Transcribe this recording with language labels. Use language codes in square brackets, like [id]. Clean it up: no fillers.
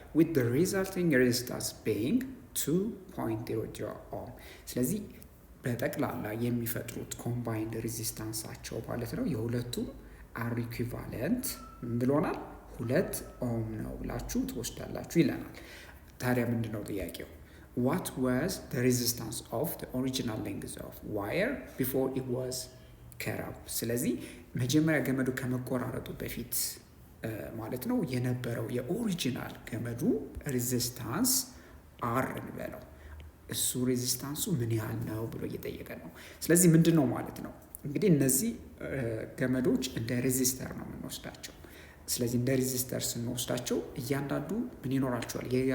[en] with the resulting resistance being 2.00 ohm። [am] ስለዚህ በጠቅላላ የሚፈጥሩት ኮምባይንድ ሬዚስታንሳቸው ማለት ነው የሁለቱም አር ኢኩቫለንት ብሎናል 2 ኦhm ነው ብላችሁ ትወስዳላችሁ ይለናል። ታዲያ ምንድነው ጥያቄው? [en] what was the resistance of the original length of wire before it was cut up? [am] ስለዚህ መጀመሪያ ገመዱ ከመቆራረጡ በፊት ማለት ነው የነበረው የኦሪጂናል ገመዱ ሬዚስታንስ አር እንበለው እሱ ሬዚስታንሱ ምን ያህል ነው ብሎ እየጠየቀ ነው። ስለዚህ ምንድነው ማለት ነው እንግዲህ እነዚህ ገመዶች እንደ ሬዚስተር ነው የምንወስዳቸው። ስለዚህ እንደ ሬዚስተር ስንወስዳቸው እያንዳንዱ ምን ይኖራቸዋል?